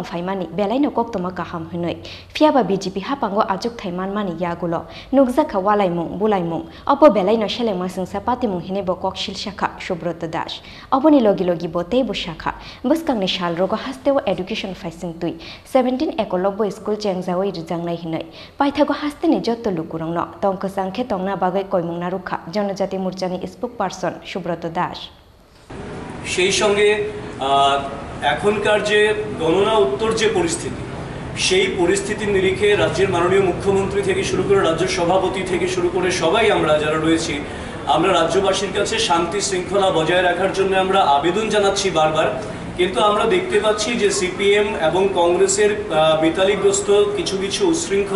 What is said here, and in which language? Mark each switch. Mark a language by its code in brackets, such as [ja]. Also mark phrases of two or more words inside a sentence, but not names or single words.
[trp] faimani belaino koktoma kaham hunoi fiaba BJP hapango ajuk thaiman mani yagulo nukjaka walaimung bulaimung opo belaino shelema singsa patimung hinebo kokshil shaka Subrata Das oboni logi logi botei bo shaka buskangni shalrogo hasteo education faising tui 17 ekolobbo school chengjawai rijangnai hinoi paithago hasteni jotto lukurangno tongkasangkhe tongna bagai koimung narukha Jonojati Murchani পারসন সুব্রত দাস [bn] সেই সঙ্গে এখনকার যে গণনা উত্তর যে পরিস্থিতি সেই পরিস্থিতির নিরিখে রাজ্যের মাননীয় মুখ্যমন্ত্রী থেকে শুরু করে রাজ্য সভাপতি থেকে শুরু করে সবাই আমরা যারা রয়েছি আমরা রাজ্যবাসীর কাছে শান্তি শৃঙ্খলা বজায় রাখার জন্য আমরা আবেদন জানাচ্ছি বারবার কিন্তু আমরা দেখতে পাচ্ছি যে সিপিএম এবং কংগ্রেসের বিতালিগ্রস্ত কিছু কিছু উশৃঙ্খল